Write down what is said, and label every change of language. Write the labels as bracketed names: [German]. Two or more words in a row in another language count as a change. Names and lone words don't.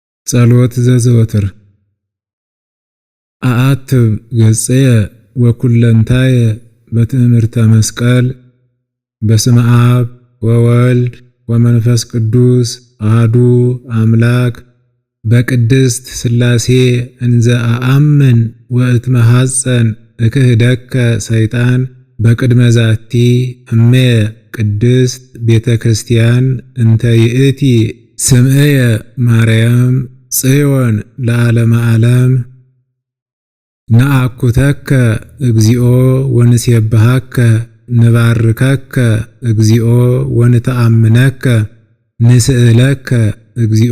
[Geez] ጸሎት ዘዘወትር አአትብ ገጽየ ወኩለንታየ በትእምርተ መስቀል በስመ አብ ወወልድ ወመንፈስ ቅዱስ አሐዱ አምላክ በቅድስት ሥላሴ እንዘ አአምን ወእትመሐፀን እክህደከ ሰይጣን በቅድመ ዛቲ እሜ ቅድስት ቤተ ክርስቲያን እንተ ይእቲ ስምዕየ ማርያም ጽዮን ለዓለመ ዓለም ነአኩተከ እግዚኦ ወንሴብሐከ ንባርከከ እግዚኦ ወንተአምነከ ንስእለከ እግዚኦ